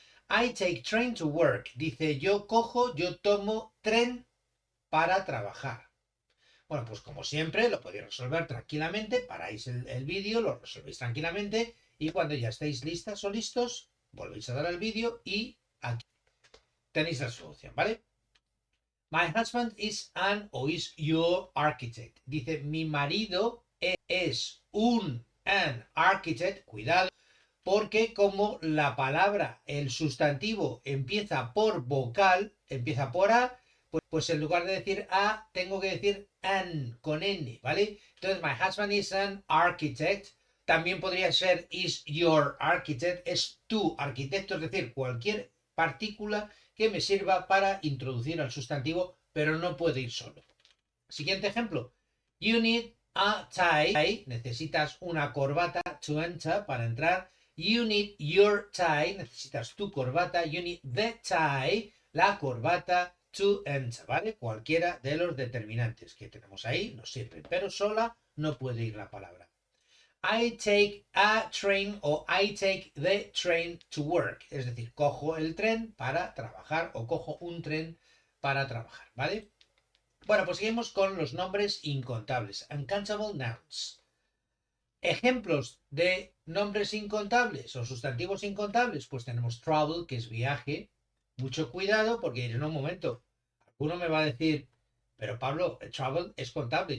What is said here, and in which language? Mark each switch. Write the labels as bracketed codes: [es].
[en] I take train to work. [es] Dice, yo tomo tren para trabajar. Bueno, pues como siempre, lo podéis resolver tranquilamente. Paráis el vídeo, lo resolvéis tranquilamente. Y cuando ya estéis listas o listos, volvéis a dar al vídeo y aquí tenéis la solución, ¿vale? [en] My husband is an o is your architect. [es] Dice, mi marido es [en] an architect. [es] Cuidado, porque como la palabra, el sustantivo, empieza por vocal, empieza por A, pues en lugar de decir A, tengo que decir an, con N, ¿vale? [en] Entonces, my husband is an architect. [es] También podría ser [en] is your architect, [es] es tu arquitecto, es decir, cualquier partícula que me sirva para introducir al sustantivo, pero no puede ir solo. Siguiente ejemplo. [en] You need a tie. [es] Necesitas una corbata [en] to enter, [es] para entrar. [en] You need your tie. [es] Necesitas tu corbata. [en] You need the tie, [es] la corbata, [en] to enter, ¿vale? [es] Cualquiera de los determinantes que tenemos ahí nos sirven, pero sola no puede ir la palabra. [en] I take a train o I take the train to work. [es] Es decir, cojo el tren para trabajar o cojo un tren para trabajar, ¿vale? Bueno, pues seguimos con los nombres incontables. [en] Uncountable nouns. [es] Ejemplos de nombres incontables o sustantivos incontables. Pues tenemos travel, que es viaje. Mucho cuidado porque en un momento alguno me va a decir, pero Pablo, el travel es contable.